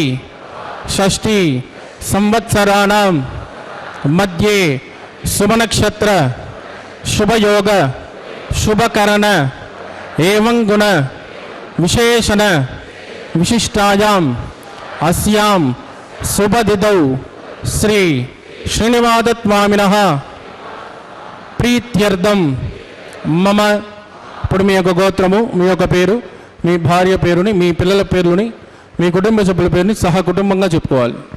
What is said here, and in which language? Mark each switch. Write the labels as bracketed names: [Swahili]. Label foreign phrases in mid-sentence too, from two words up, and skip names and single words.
[Sanskrit] षष्ठी संवत्सराणां मध्ये शुभनक्षत्र शुभयोग शुभकरण एवं गुण विशेषण विशिष्टायाम् अस्यां शुभतिथौ श्री श्रीनिवासस्वामिनः ప్రీత్యర్థం మమ [Telugu] ఇప్పుడు మీ యొక్క గోత్రము మీ యొక్క పేరు మీ భార్య పేరుని మీ పిల్లల పేర్లని మీ కుటుంబ సభ్యుల పేరుని సహా కుటుంబంగా చెప్పుకోవాలి.